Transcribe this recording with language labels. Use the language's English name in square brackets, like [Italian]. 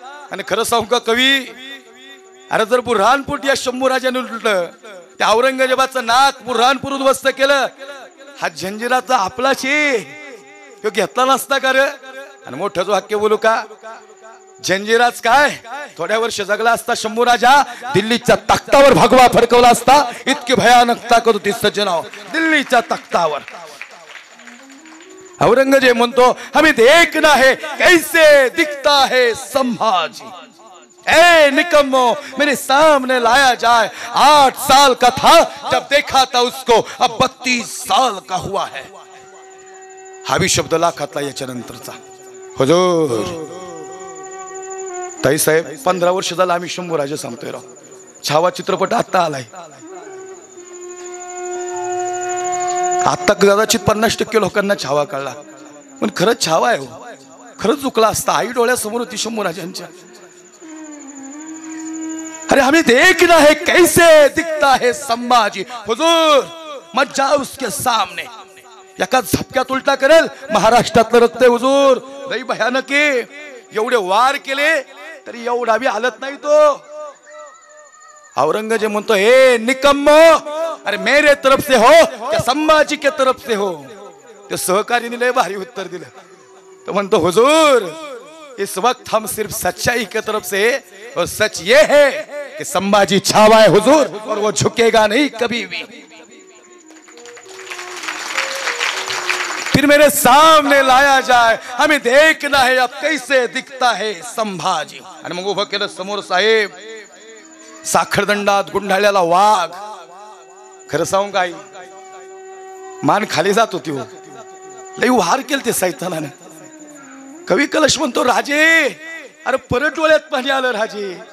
[Marathi] आणि खरं सांगू का कवी, अरे जर बुऱ्हाणपूर या शंभू राजाने लुटलं, त्या औरंगजेबाचं नाक बुऱ्हाणपूर उद्ध्वस्त केलं, हा जंजिराचा आपलाच तो घेतला नसता का रे? आणि मोठंच वाक्य बोलू का, जंजिराच काय थोड्या वर्ष जगला असता शंभू राजा, दिल्लीच्या तख्तावर भगवा फडकवला असता. इतकी भयानक ताकद होती सज्जनाव दिल्लीच्या तख्तावर. औरंगजेब म्हणतो [Hindi] हमें देखना है कैसे दिखता है संभाजी. ए निकम्मो मेरे सामने लाया जाए. 8 साल का था जब देखा था उसको, अब 32 साल का हुआ है. [Marathi] हा भी शब्द लाखातला याच्या नंतरचा. हुजूर ताई साहेब 15 वर्ष झालं आम्ही शंभू राजा सांगतोय राव. छावा चित्रपट आता आलाय. आता कदाचित 50% लोकांना छावा कळला, पण खरंच छावा आहे हो. खरंच चुकला असता. आई डोळ्यासमोर होती शंभू राजांच्या. [Hindi] अरे हमें देखना है कैसे दिखता है संभाजी. हुजूर मत जाओ उसके सामने. [Marathi] एका झपक्यात उलटा करेल. महाराष्ट्रातलं रक्त आहे हुजूर, लई भयानक आहे. एवढे वार केले तरी एवढा बी हालत नाही तो. औरंगजेब म्हणतो [Hindi] हे निकम्मो, अरे मेरे तरफ से हो या संभाजी के तरफ से हो. [Marathi] ते सहकारीने लय भारी उत्तर दिलं. तो म्हणतो [Hindi] हुजूर इस वक्त हम सिर्फ सच्चाई के तरफ से, और सच ये है कि संभाजी छावा है हुजूर, और वो झुकेगा नहीं कभी भी. फिर मेरे सामने लाया जाए, हमें देखना है अब कैसे दिखता है संभाजी. [Marathi] आणि मग उभं केलं समोर साहेब. साखरदंडात गुंडाळलेला वाघ. खरं सांगू काय, मान खाली जात होती हो. लई वार केलं ते सैतानाने. कवी कलश म्हणतो राजे अरे परत डोळ्यात पाणी आलं राजे.